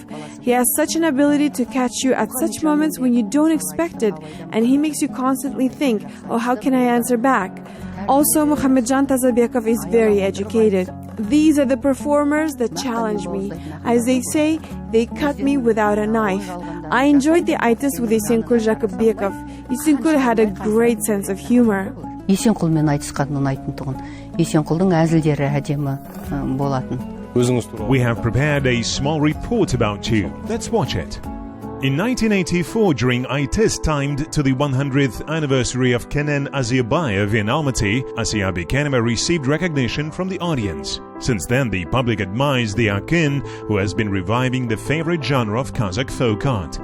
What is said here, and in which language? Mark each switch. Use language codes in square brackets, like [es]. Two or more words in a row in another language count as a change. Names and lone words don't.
[en] He has such an ability to catch you at such moments when you don't expect it, and he makes you constantly think, oh, how can I answer back? Also, Muhammadjan Tazabekov is very educated. These are the performers that challenge me. As they say, they cut me without a knife. I enjoyed the aitys with Esenkul Jakubekov. Esenkul had a great sense of humor. [kk] Есенқұлмен айтысқан ұнайтын тұғын. Есенқұлдың әзілдері әдемі болатын. Өзіңіз туралы. [en] We have prepared a small report about you. Let's watch it. In 1984, during aitys timed to the 100th anniversary of Kenan Azirbayev in Almaty, Assiya Berkenova received recognition from the audience. Since then, the public admires the akyn, who has been reviving the favorite genre of Kazakh folk art.